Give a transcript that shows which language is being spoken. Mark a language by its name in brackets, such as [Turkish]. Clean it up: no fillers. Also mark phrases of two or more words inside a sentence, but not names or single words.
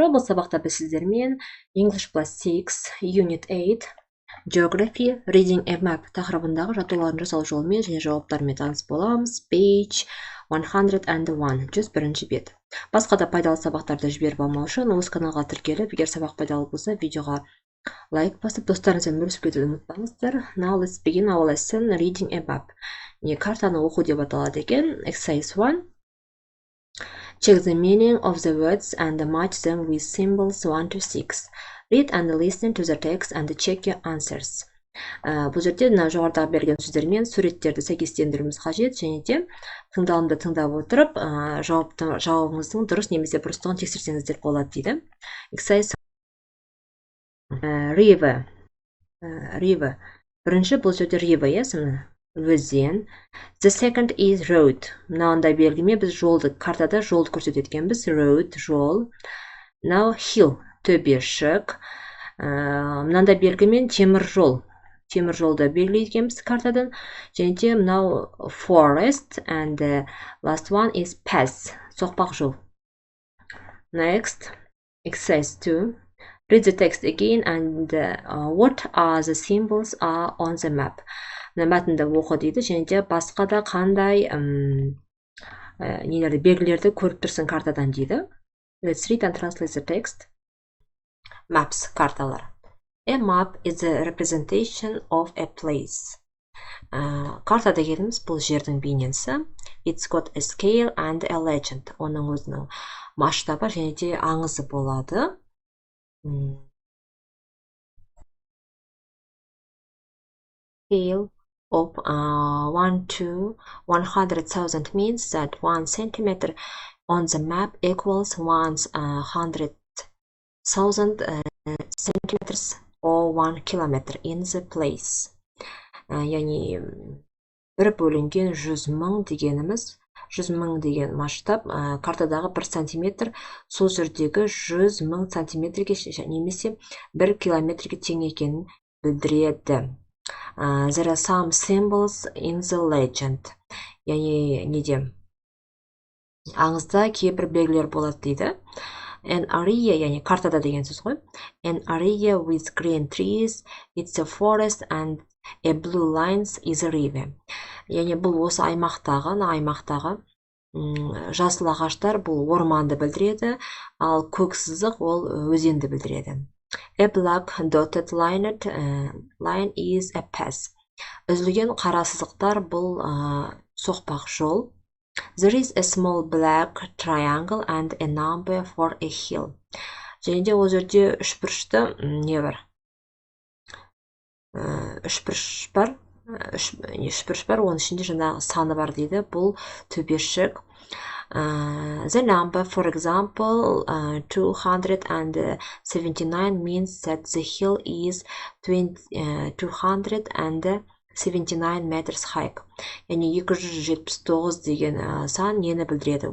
[Kazakh] Бұл сабақта біз сіздермен English plus 6, Unit 8, Geography, Reading a Map тақырыбындағы жаттығулардың жасалу жолымен және жауаптарымен таныс боламыз. [English] Page 101, 101 бет. [Kazakh] Басқа да пайдалы сабақтарды жіберіп алмау үшін осы каналға тіркеліп, егер сабақ пайдалы болса, видеоға лайк басып, достарыңызбен бөлісіп кетуді ұмытпаңыздар. [English] Now let's begin our lesson Reading a Map. [Kazakh] Картаны оқу деп аталады екен. [English] Exercise 1. Check the meaning of the words and match them with symbols 1 to 6. Read and listen to the text and check your answers. [Kazakh] Бұл жерде жоғарыдағы берген сөздермен суреттерді сәйкестендіруіміз қажет, және де тыңдалымды тыңдап отырып, жауабыңыздың дұрыс немесе бұрыстығын тексерсеңіздер болады дейді. [English] Exercise river. [Kazakh] Бірінші бұл жерде river, өзен. [English] The second is road. [Kazakh] Мынандай белгіме біз жолды, картада жолды көрсететкенбіз. [English] Road, жол. Now hill, [Kazakh] төбешік. Мынандай белгімен темір жол. Темір жолды белгілейткенбіз картадан. Және де мынау [English] forest and the last one is pass, [Kazakh] соқпақ жол. [English] Next, exercise 2. Read the text again and what are the symbols are on the map. [Kazakh] Мәтінді оқы дейді, және де басқа да қандай белгілерді көріп тұрсың картадан дейді. [English] Let's read and translate the text. Maps, карталар. A map is a representation of a place. [Kazakh] Карта дегеніміз бұл жердің бейнесі. [English] It's got a scale and a legend. [Kazakh] Оның өзінің масштабы және де аңызы болады. [English] Scale of 1 to 100,000 means that 1 centimeter on the map equals 100,000 centimeters or 1 kilometer in the place. [Kazakh] Яғни бір бөлінген 100,000 дегеніміз, 100,000 деген масштаб, картадағы 1 сантиметр сол жердегі 100,000 сантиметрге немесе 1 километрге тең екенін білдіреді. [English] There are some symbols in the legend. [Kazakh] Яғни неде? Аңызда кейбір белгілер болады дейді. [English] An area, [Kazakh] яғни картада деген сөз ғой. [English] An area with green trees, it's a forest and a blue lines is a river. [Kazakh] Яғни бұл осы аймақтағы жасыл ағаштар бұл орманды білдіреді, ал көк сызық ол өзенді білдіреді. [English] A black dotted line is a pass. [Kazakh] Үзілген қара сызықтар бұл соқпақ жол. [English] There is a small black triangle and a number for a hill. [Kazakh] Және де ол жерде үшбұрышты не бар? Үшбұрыш бар, оның ішінде жаңағы саны бар дейді. Бұл төбешік. [English] The number, for example, 279 means that the hill is 279 meters high. [Kazakh] Яғни 279 деген сан нені білдіреді?